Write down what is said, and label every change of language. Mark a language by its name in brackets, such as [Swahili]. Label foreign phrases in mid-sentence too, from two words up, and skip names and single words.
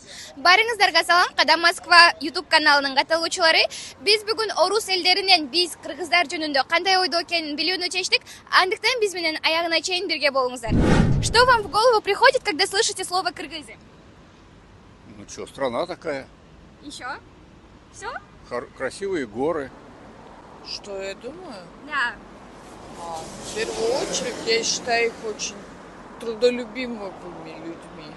[Kyrgyz] Барыңыздарга салам, Кадам Москва YouTube каналынын катталуучулары. Биз бүгүн орус элдеринен биз кыргыздар жөнүндө кандай ойдо экенин билүүнү чечтик. Андыктан биз менен аягына чейин бирге болуңуздар. [Russian] Что вам в голову приходит, когда слышите слово кыргызы? Ну что, страна такая. Еще? Все? Красивые горы. Что я думаю? Да. В первую очередь, я считаю их очень трудолюбимыми людьми.